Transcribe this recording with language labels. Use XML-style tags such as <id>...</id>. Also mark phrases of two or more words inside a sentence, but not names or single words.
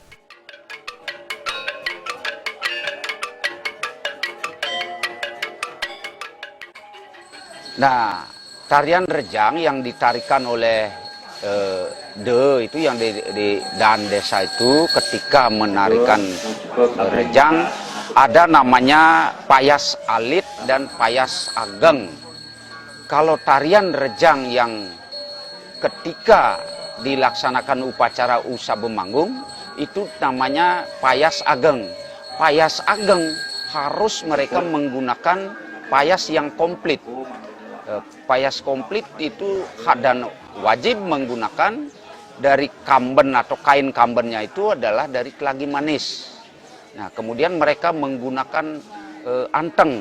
<id>Nah, tarian rejang yang ditarikan oleh de itu yang di dan desa itu ketika menarikan rejang ada namanya payas alit dan payas ageng. Kalau tarian rejang yang ketika dilaksanakan upacara Usa Bemanggung itu namanya payas ageng. Payas ageng harus mereka menggunakan payas yang komplit. Payas komplit itu dan wajib menggunakan dari kamben atau kain kambennya itu adalah dari kelagi manis. Nah, kemudian mereka menggunakan anteng.</id>